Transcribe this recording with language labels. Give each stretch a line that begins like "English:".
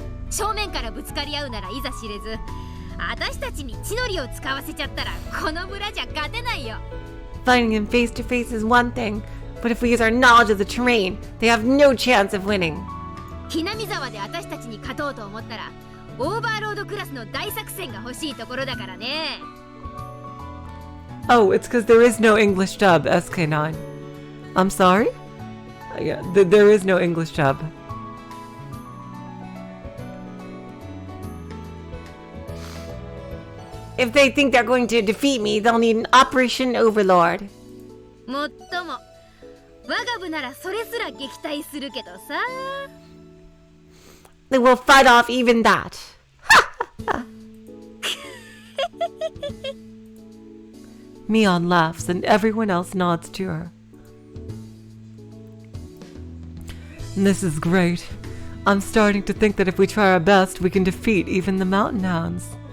Japanese: 正面からぶつかり合うならいざ知れず、私たちに血のりを使わせちゃったらこの村じゃ勝てないよ。
English: Fighting them face to face is one thing, but if we use our knowledge of the terrain, they have no chance of winning.
Japanese: ひなみ沢で私たちに勝とうと思ったら、オーバーロードクラスの大作戦が欲しいところだからね。
English: Oh, it's because there is no English dub, SK9. I'm sorry? Yeah, there is no English dub. If they think they're going to defeat me, they'll need an Operation Overlord.
Japanese: もっとも我が部ならそれすら撃退するけどさ。
English: They will fight off even that. Mion laughs and everyone else nods to her. This is great. I'm starting to think that if we try our best, we can defeat even the mountain hounds.